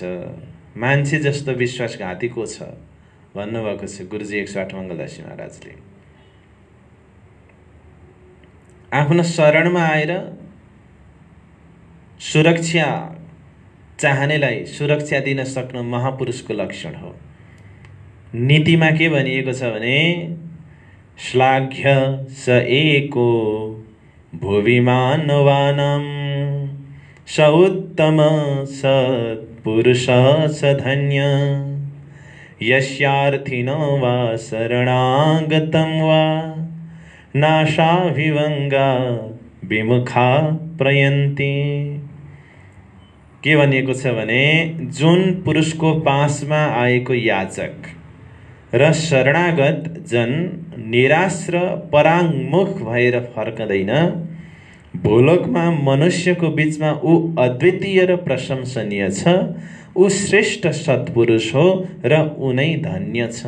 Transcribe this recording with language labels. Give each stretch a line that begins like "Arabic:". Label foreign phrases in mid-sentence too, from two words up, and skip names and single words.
Nepali: मान्छे जस्तो विश्वासघाती को छ भन्नुभएको छ गुरुजी 108 मङ्गलदासजी महाराजले। आफ्नो शरणमा आएर सुरक्षा चाहनेलाई सुरक्षा दिन सक्नु महापुरुषको लक्षण हो। नीतिमा के भनिएको छ भने,
Sanskrit: श्लाघ्य स एको भुवि मानवानां स उत्तम सत्पुरुष स धन्य यस्यार्थिनो वा शरणागतं वा नाशाभिवंगा विमुखा प्रयन्ति।
Nepali: के भनिएको छ भने, जुन पुरुषको पासमा आएको याचक र शरणागत जन निराश र पराङ्मुख भएर फर्कदैन, भूलोकमा मनुष्यको बीचमा ऊ अद्वितीय र प्रशंसनीय छ, ऊ श्रेष्ठ सत्पुरुष हो र ऊ नै धन्य छ।